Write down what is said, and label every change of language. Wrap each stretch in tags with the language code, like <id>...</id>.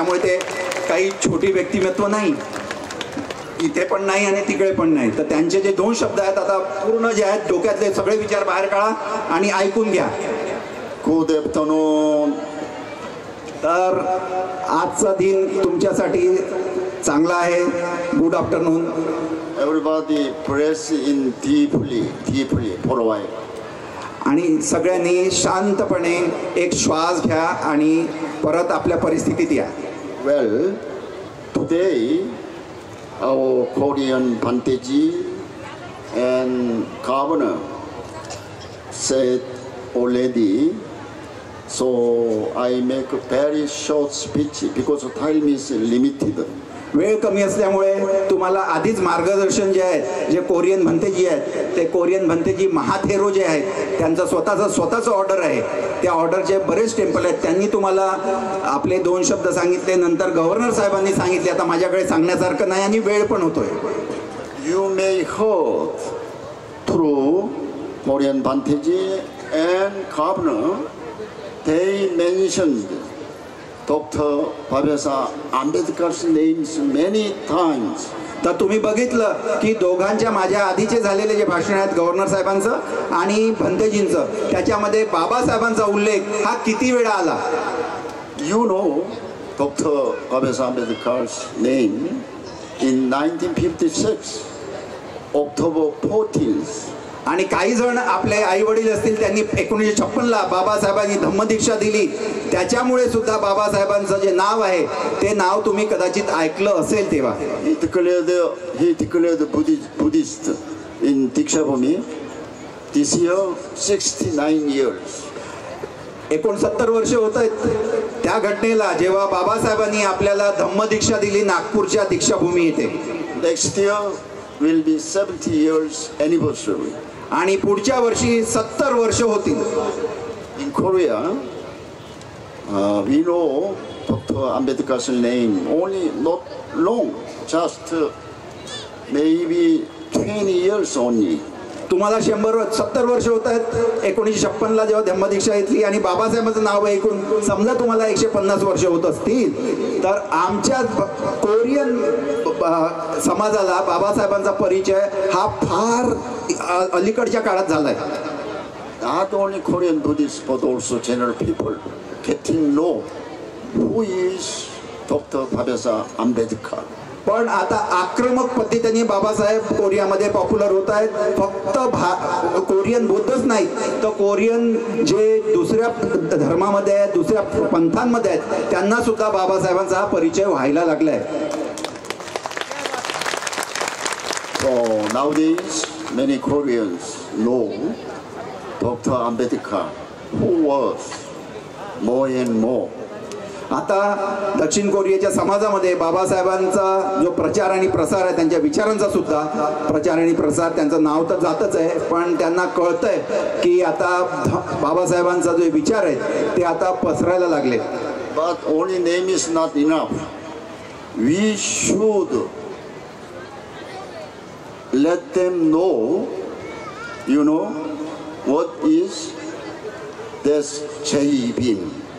<mr>त्यामुळे ते काही छोटी व्यक्तिमत्व नाही, इथे पण नाही आणि तिकडे पण नाही. तर त्यांचे जे 2 शब्द आहेत आता पूर्ण जे आहेत डोक्यातले सगळे विचार बाहेर काढा आणि ऐकून घ्या.</mr> <en>Good afternoon.</en> <mr>तर आजचा दिन तुमच्यासाठी चांगला आहे.</mr> <en>Good afternoon. Everybody breathe in deeply for a while.</en> <mr>आणि सगळ्यांनी शांतपणे एक श्वास घ्या आणि परत आपल्या परिस्थितीत या.</mr> <en>Well, today our Korean Bhanteji and governor said already, so I make a very short speech because time is limited.</en> <mr>वेळ कमी असल्यामुळे तुम्हाला आधीच मार्गदर्शन जे आहे जे कोरियन भंतेजी आहेत ते कोरियन भंतेजी महाथेरो जे आहेत त्यांचं स्वतःचं ऑर्डर आहे. त्या ऑर्डरचे बरेच टेम्पल आहेत. त्यांनी तुम्हाला आपले 2 शब्द सांगितले, नंतर गव्हर्नर साहेबांनी सांगितले. आता माझ्याकडे सांगण्यासारखं नाही आणि वेळ पण होतोय.</mr> <en>You may heard through Korean Bhanteji and governor, they mentioned Dr. Babasa Ambedkar's names many times.</en> <mr>तर तुम्ही बघितलं की दोघांच्या माझ्या आधीचे झालेले जे भाषण आहेत गव्हर्नर साहेबांचं आणि भंतेजींचं, त्याच्यामध्ये बाबासाहेबांचा उल्लेख हा किती वेळा आला.</mr> <en>You know Dr. Babasa Ambedkar's name in 1956, October 14th.</en> <mr>आणि काही जण आपले आई वडील असतील, त्यांनी 1956ला बाबासाहेबांनी धम्मदीक्षा दिली, त्याच्यामुळे सुद्धा बाबासाहेबांचं जे नाव आहे ते नाव तुम्ही कदाचित ऐकलं असेल तेव्हा.</mr> <en>He declared Buddhist in Diksha Bhumi. This year 69 years.</en> <mr>69 वर्ष होत आहेत त्या घटनेला, जेव्हा बाबासाहेबांनी आपल्याला धम्मदीक्षा दिली नागपूरच्या दीक्षाभूमी येथे.</mr> <en>Next year will be 70 years anniversary.</en> <mr>आणि पुढच्या वर्षी 70 वर्ष होतील.</mr> <en>In Korea, we know Dr. Ambedkar's name only not long, just maybe 20 years only.</en> <mr>तुम्हाला 70 वर्ष होत आहेत 1956ला जेव्हा धम्मदीक्षा घेतली, आणि बाबासाहेबांचं नाव ऐकून समजा तुम्हाला 150 वर्ष होत असतील, तर आमच्या कोरियन समाजाला बाबासाहेबांचा परिचय हा फार अलीकडच्या काळात झालाय.</mr> <en>Not only Korean Buddhists but also general people getting know who is Dr. Babasa Ambedkar.</en> <mr>पण आता आक्रमक पद्धतीने बाबासाहेब कोरियामध्ये पॉप्युलर होत आहेत. फक्त कोरियन बुद्धच नाही, तर कोरियन जे दुसऱ्या धर्मामध्ये आहेत, दुसऱ्या पंथांमध्ये आहेत, त्यांना सुद्धा बाबासाहेबांचा हा परिचय व्हायला लागलाय.</mr> <en>So nowadays many Koreans know Dr. Ambedkar, who was more and more.</en> <mr>आता दक्षिण कोरियाच्या समाजामध्ये बाबासाहेबांचा जो प्रचार आणि प्रसार आहे, त्यांच्या विचारांचा सुद्धा प्रचार आणि प्रसार, त्यांचं नाव तर जातच आहे, पण त्यांना कळतंय की आता बाबासाहेबांचा जो विचार आहे ते आता पसरायला लागले.</mr> <en>But only name is not enough. We should let them know, you know, what is this Jae-bin.</en>